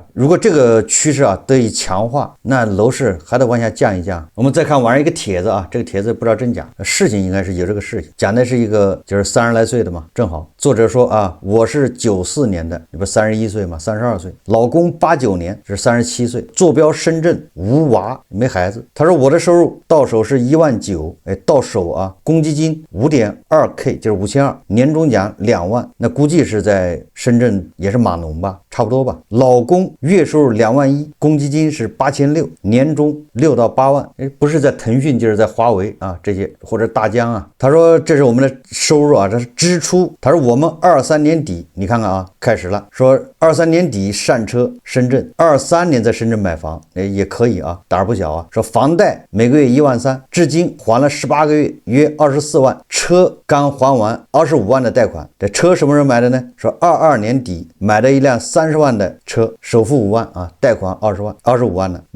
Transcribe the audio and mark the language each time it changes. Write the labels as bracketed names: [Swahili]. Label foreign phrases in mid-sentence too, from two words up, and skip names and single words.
[Chinese] 如果這個趨勢啊得以強化，那樓市還得往下降一降。我們再看網上一個帖子啊，這個帖子不知道真假，事情應該是有這個事情，講的是一個就是30來歲的嘛，正好作者說啊，我是94年的，你不31歲嘛，32歲，老公89年是37歲，坐標深圳，無娃沒孩子。他說我的收入到手是19000，哎，到手啊，公積金5.2K 就是5200，年終獎2萬，那估計是在深圳也是碼農吧，差不多吧。老公月收入2萬1，公積金是8600，年終6到8萬，不是在騰訊就是在華為啊，這些或者大疆啊。他說這是我們的收入啊，這是支出。他說我們23年底，你看看啊，開始了，說23年底上車深圳，23年在深圳買房，也可以啊，膽兒不小啊。說房貸每個月13000，至今還了18個月，約24萬，車剛還完25萬的貸款。這車什麼時候買的呢？說22年底買的一輛30萬的車，首付5萬啊，貸款25萬的。